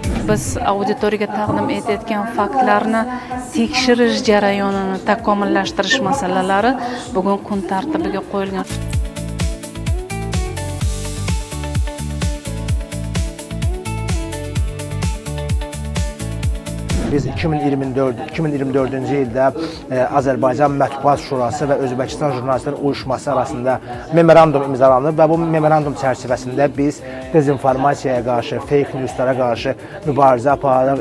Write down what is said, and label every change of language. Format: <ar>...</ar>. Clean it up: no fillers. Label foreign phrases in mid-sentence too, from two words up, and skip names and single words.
<uz>biz auditoriyaga taqdim etayotgan faktlarni tekshirish jarayonini takomillashtirish masalalari bugun kun tartibiga qo'yilgan.</uz> <az>Biz 2024-cü ildə Azərbaycan Mətbuat Şurası və Özbəkistan Jurnalistlər Uyuşması arasında memorandum imzalanıb və bu memorandum çərçivəsində biz dezinformasiyaya qarşı, fake newslara qarşı mübarizə aparırıq.</az>